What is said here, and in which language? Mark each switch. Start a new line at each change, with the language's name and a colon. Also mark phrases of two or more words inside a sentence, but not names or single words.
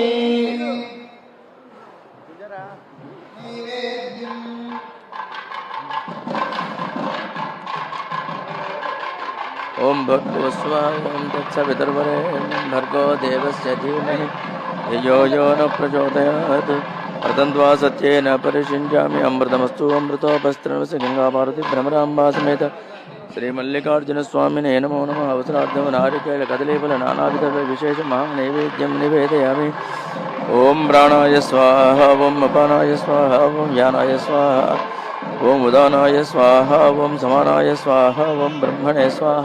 Sanskrit: ओम भर्गो स्वाहा ओम तत्सवितुर्वरेण्यं भर्गो देवस्य धीमहि धियो यो न प्रचोदयात् వ్రతంత్వా సత్యేన పరిశించామి అమృతమస్తు అమృతోపస్త్రమసి గంగా పార్వతి భ్రమరాంబా సమేత శ్రీ మల్లికార్జున స్వామినే నమో నమః. అవసరార్థం నారికేళ కదలీఫల నానావిధ విశేష మహానైవేద్యం నివేదయామి. ఓం ప్రాణాయ స్వాహ, ఓం అపానాయ స్వాహ, ఓం యానాయ స్వాహ, ఓం ఉదానాయ స్వాహ, ఓం సమానాయ స్వాహ, ఓం బ్రహ్మణే స్వాహ.